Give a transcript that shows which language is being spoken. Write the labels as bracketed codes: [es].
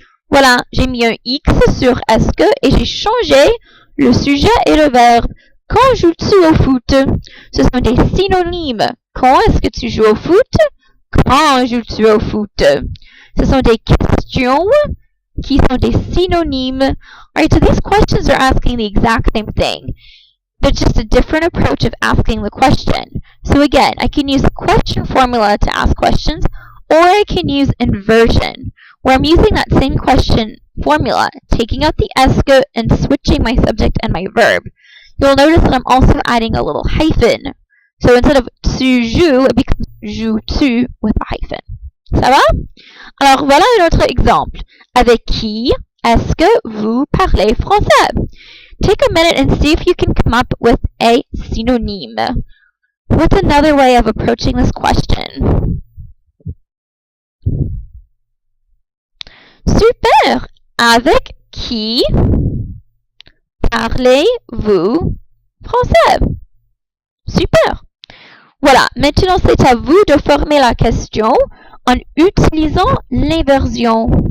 [fr] Voilà, j'ai mis un X sur est-ce que et j'ai changé le sujet et le verbe. Quand joues-tu au foot? Ce sont des synonymes. Quand est-ce que tu joues au foot? Quand joues-tu au foot? Ce sont des questions qui sont des synonymes. [en] Alright, so these questions are asking the exact same thing. They're just a different approach of asking the question. So again, I can use the question formula to ask questions, or I can use inversion, where I'm using that same question formula, taking out the ESCE and switching my subject and my verb. You'll notice that I'm also adding a little hyphen. So instead of tu joues, it becomes joues-tu with a hyphen. [fr] Ça va? Alors voilà un autre exemple. Avec qui est-ce que vous parlez français? [en] Take a minute and see if you can come up with a synonyme. What's another way of approaching this question? [fr] Super! Avec qui parlez-vous français? Super! Voilà, maintenant c'est à vous de former la question en utilisant l'inversion.